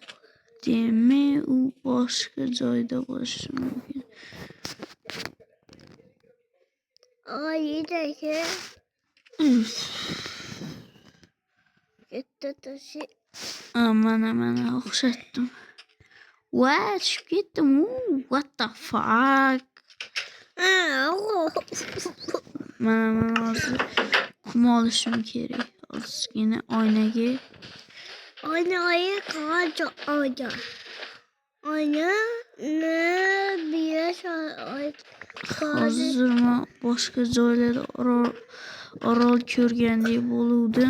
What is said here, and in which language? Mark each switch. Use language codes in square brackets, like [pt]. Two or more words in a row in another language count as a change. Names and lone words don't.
[uz] Demak, u boshqa joyda bo'lishi mumkin. Oyidagi. Katta tashi. Mana o'xshatdim. Tushib ketdim. [en] What the fuck? [uz] Mana hozir qum olishim kerak. Ozgina oynaga. Hozir men boshqa joylarda orol ko'rgandek bo'ldim.